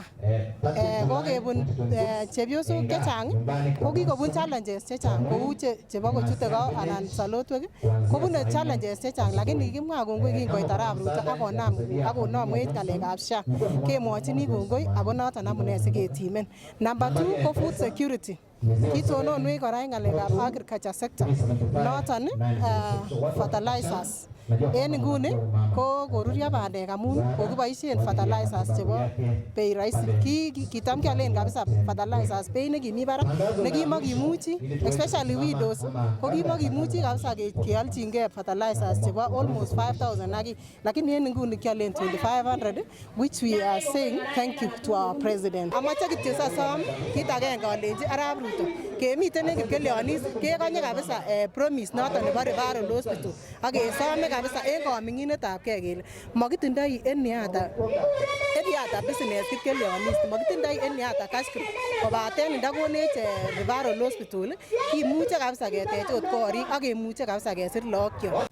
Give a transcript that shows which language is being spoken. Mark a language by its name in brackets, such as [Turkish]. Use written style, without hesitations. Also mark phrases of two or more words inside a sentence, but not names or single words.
[Kalenjin] Kokebun chepyosok chechang ko kikobun challenges chechang kou chebo kochute ko anan salotwek kobune challenges chechang lakini kimwa kongoi kingoit Arap Ruto akonomwech ngalekab SHA. Kemwochini kongoi ako noton amune siketimen. [English] Number 2 ko food security. [Kalenjin] Kitononwech kora en ngalekab [English] agriculture sector [Kalenjin] noton fertilizers. En inguni ko koruryo bandek amun kokiboisien fertilizers chebo [Swahili] bei rahisi. [Kalenjin] Kitam kialen kabisa fertilizers bei nekimi barak nekimakimuchi especially widows ko kimakimuchi kabisa kealchingei fertilizers chebo almost 5000 lakini en inguni kialen 2500 [English] which we are saying thank you to our president. [Kalenjin] Amache kityo sasom kit agenge alenji Arap Ruto kemiten en kipkelionis kekonye kabisa promise noton nebo [English] referral hospital [Kalenjin] ak kesome kabisa en kaminginetab kee kele makitindoi eniata business kipkelionis makitindoi eniata [English] cash crop [Kalenjin] kobaten ndakonech [English] referral hospital [Kalenjin] kimuche kabisa ketech ot korik ak kemuche kabisa kesir lookyok.